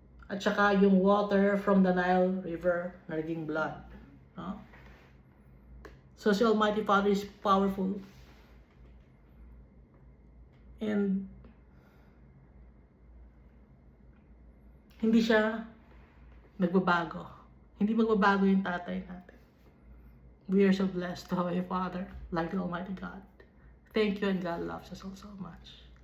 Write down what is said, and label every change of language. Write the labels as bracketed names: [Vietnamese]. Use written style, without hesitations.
[Filipino] At saka yung [English] water from the Nile River [Filipino] na naging blood. No? [English] So si Almighty Father is powerful. [Filipino] And hindi siya nagbabago. Hindi magbabago yung tatay natin. [English] We are so blessed to have a Father like the Almighty God. Thank you, and God loves us all so much.